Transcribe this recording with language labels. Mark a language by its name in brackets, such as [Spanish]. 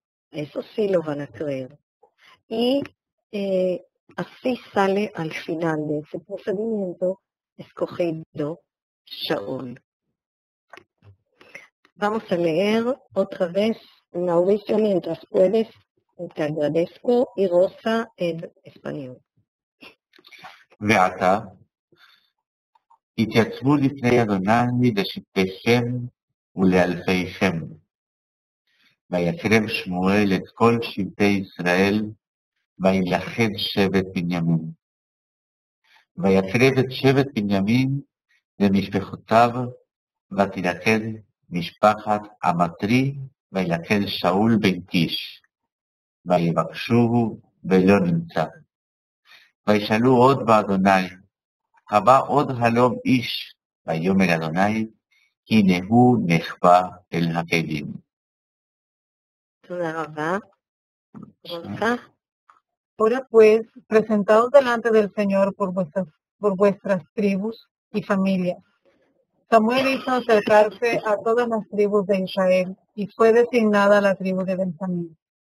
[Spanish] Eso sí lo van a creer. Y así sale al final de ese procedimiento escogido Shaul. Vamos a leer otra vez, Mauricio, mientras puedes, te agradezco, y Rosa en español. [Hebrew] ועתה, התייצבו לפני אדוני לשבטיכם ולאלפיכם. ויקרב שמואל את כל שבטי ישראל, וילכד שבט בנימין. ויקרב את שבט בנימין למשפחותיו, ותלכד משפחת עמטרי, וילכד שאול בן קיש. ויבקשוהו ולא נמצא. וישאלו עוד באדוני, הבא עוד הלום איש, ויאמר אדוני, הנה הוא נחבא אל הכלים. תודה רבה. Rosa, [Spanish] Ahora pues, presentaos delante del Señor por vuestras tribus y familias. Samuel hizo acercarse a todas las tribus de Israel y fue designada la tribu de Benjamín.